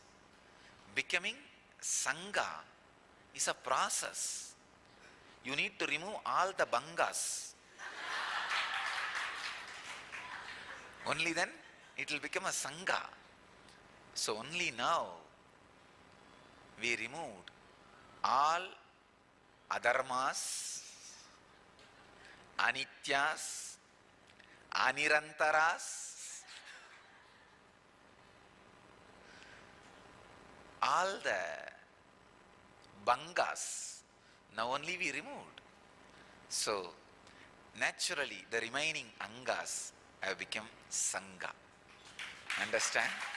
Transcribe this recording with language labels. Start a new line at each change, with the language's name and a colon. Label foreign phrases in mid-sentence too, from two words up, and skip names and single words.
English: Becoming Sangha is a process. You need to remove all the Bangas. Only then it will become a Sangha. So only now we removed all
Sanskrit: adharmas, anityas, anirantaras,
English: all the Bangas. Now only we removed. So naturally the remaining Angas have become Sangha. Understand?